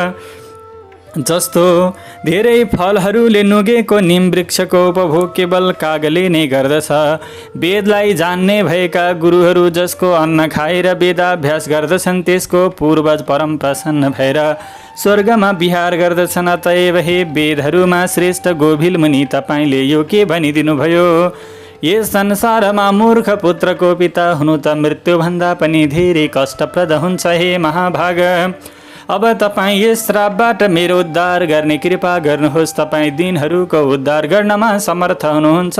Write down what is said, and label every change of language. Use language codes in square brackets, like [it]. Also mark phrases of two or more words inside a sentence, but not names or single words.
[ne] जस्तो धेरै फलहरूले नुगेको निम वृक्षको उपभोग केवल कागले नै गर्दछ। वेदलाई जान्ने भएका गुरुहरू जसको अन्न खाएर वेदाभ्यास गर्दछन् त्यसको पूर्वज परम प्रसन्न भएर स्वर्गमा विहार गर्दछन्। अतएव हे वेदहरूमा श्रेष्ठ गोभिल मुनि, तपाईँले यो के भनिदिनुभयो? यस संसारमा मूर्ख पुत्रको पिता हुनु त मृत्युभन्दा पनि धेरै कष्टप्रद हुन्छ। हे महाभाग, अब तपाईँ यस श्रापबाट मेरो उद्धार गर्ने कृपा गर्नुहोस्। तपाईँ दिनहरूको उद्धार गर्नमा समर्थ हुनुहुन्छ।